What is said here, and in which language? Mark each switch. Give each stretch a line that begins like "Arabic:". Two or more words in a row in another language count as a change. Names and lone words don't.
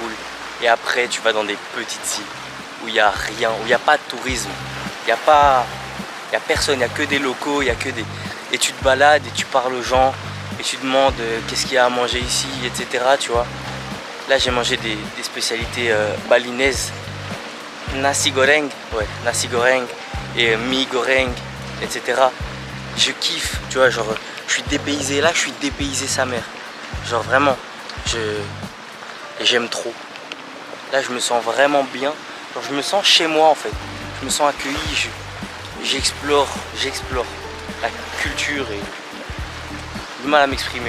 French: Et après, tu vas dans des petites îles. où il n'y a rien, où il n'y a pas de tourisme. Il n'y a personne, il n'y a que des locaux, il y a que des... Et tu te balades et tu parles aux gens et tu demandes qu'est-ce qu'il y a à manger ici, etc. Tu vois. Là, j'ai mangé des spécialités balinaises. Nasi goreng, ouais, nasi goreng et mi goreng, etc. Je kiffe, tu vois, genre, je suis dépaysé. Là, je suis dépaysé sa mère. Genre, vraiment, j'aime trop. Là, je me sens vraiment bien. Genre, je me sens chez moi, en fait. Je me sens accueilli. J'explore la culture et j'ai du mal à m'exprimer.